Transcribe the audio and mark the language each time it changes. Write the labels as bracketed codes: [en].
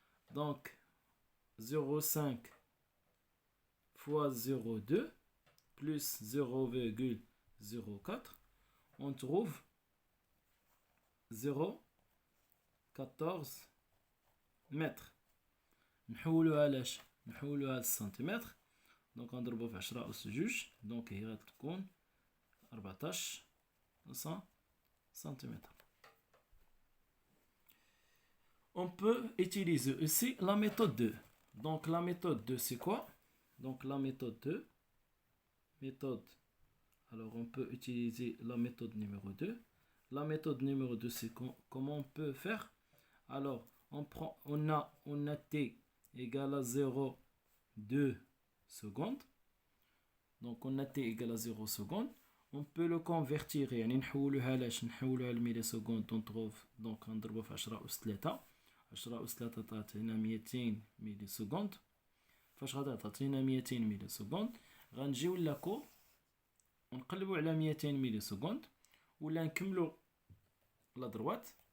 [fr] Donc 0,5 fois 0,2 plus 0,04, on trouve 0,14 mètres. [ar] نحولوها لاش؟ نحولوها للسنتيمتر. دونك نضربو في 10 أس 2، دونك هي غتكون 14 cm. [fr] On peut utiliser aussi la méthode 2. Donc la méthode 2, c'est quoi? Donc la méthode 2, alors on peut utiliser la méthode numéro 2. La méthode numéro 2, c'est comment on peut faire? Alors on a t égale à 0,2 secondes. Donc on a t égale à 0 secondes. On peut le convertir, [ar] يعني نحولوها لاش؟ نحولوها لميليسكوند. [fr] on trouve donc [ar] نضربو في 10 أس 3. 10 أس 3 تعطينا 200 ميلي سكوند. فاش غادي تعطينا 200 ملي سكوند غنجيو لاكور ونقلبوا على 200 ملي سكوند ولا نكملوا لا دروات.